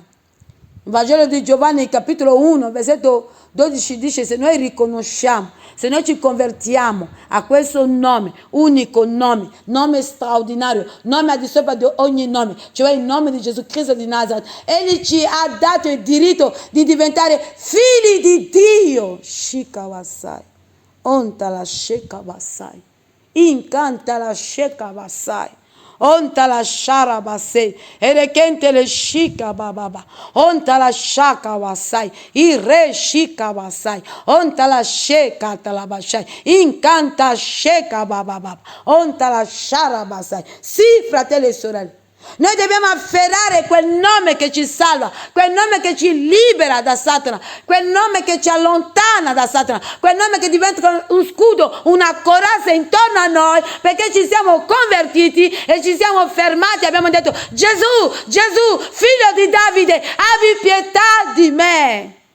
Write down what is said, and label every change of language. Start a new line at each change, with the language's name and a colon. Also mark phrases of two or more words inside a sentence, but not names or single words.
Italian: Il Vangelo di Giovanni, capitolo 1, versetto 12 dice: se noi riconosciamo, se noi ci convertiamo a questo nome, unico nome, nome straordinario, nome al di sopra di ogni nome, cioè il nome di Gesù Cristo di Nazareth, egli ci ha dato il diritto di diventare figli di Dio. Shikawasai, onta la shekawasai, incanta la shekawasai. Onta la shara basei, erekente le shika bababa, onta la shaka wasai, ire shika wasai, onta la sheka talabashai, incanta sheka bababa, onta la shara basai. Sì, fratelli e sorelle, noi dobbiamo afferrare quel nome che ci salva, quel nome che ci libera da Satana, quel nome che ci allontana da Satana, quel nome che diventa un scudo, una corazza intorno a noi, perché ci siamo convertiti e ci siamo fermati, abbiamo detto: Gesù, Gesù, figlio di Davide, abbi pietà di me.